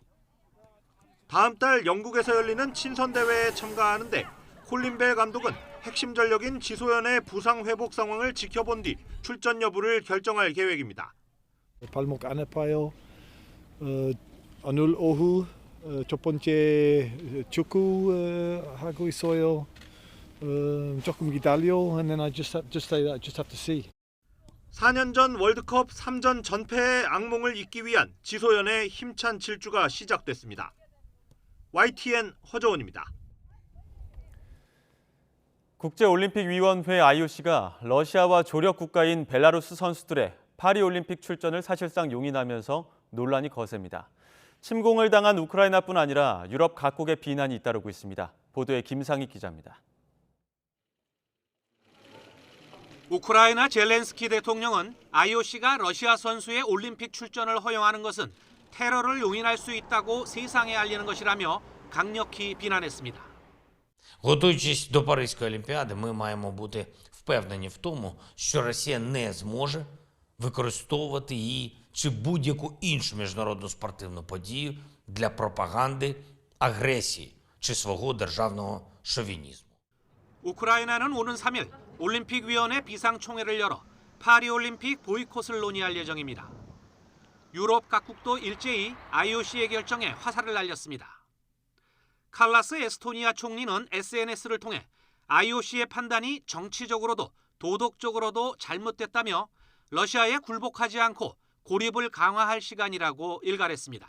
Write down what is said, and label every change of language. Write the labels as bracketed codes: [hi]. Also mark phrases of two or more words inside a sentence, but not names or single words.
[ko] 다음 달 영국에서 열리는 친선 대회에 참가하는데 콜린 벨 감독은 핵심 전력인 지소연의 부상 회복 상황을 지켜본 뒤 출전 여부를 결정할 계획입니다. 발목 안 아파요. 오늘 오후 첫 번째 축구 하고 있어요. 조금 기다려. [en] And then I just have to see. [ko] 4년 전 월드컵 3전 전패의 악몽을 잊기 위한 지소연의 힘찬 질주가 시작됐습니다. YTN 허정원입니다. 국제올림픽위원회 IOC가 러시아와 조력 국가인 벨라루스 선수들의 파리올림픽 출전을 사실상 용인하면서 논란이 거셉니다. 침공을 당한 우크라이나뿐 아니라 유럽 각국의 비난이 잇따르고 있습니다. 보도에 김상희 기자입니다. 우크라이나 젤렌스키 대통령은 IOC가 러시아 선수의 올림픽 출전을 허용하는 것은 테러를 용인할 수 있다고 세상에 알리는 것이라며 강력히 비난했습니다. [uk] Готуючись до Паризької олімпіади, ми маємо бути впевнені в тому, що Росія не зможе використовувати її чи будь-яку іншу міжнародну спортивну подію для пропаганди агресії чи свого державного шовінізму. [ko] 우크라이나는 오는 3일 올림픽위원회 비상총회를 열어 파리올림픽 보이콧을 논의할 예정입니다. 유럽 각국도 일제히 IOC의 결정에 화살을 날렸습니다. 칼라스 에스토니아 총리는 SNS를 통해 IOC의 판단이 정치적으로도 도덕적으로도 잘못됐다며 러시아에 굴복하지 않고 고립을 강화할 시간이라고 일갈했습니다.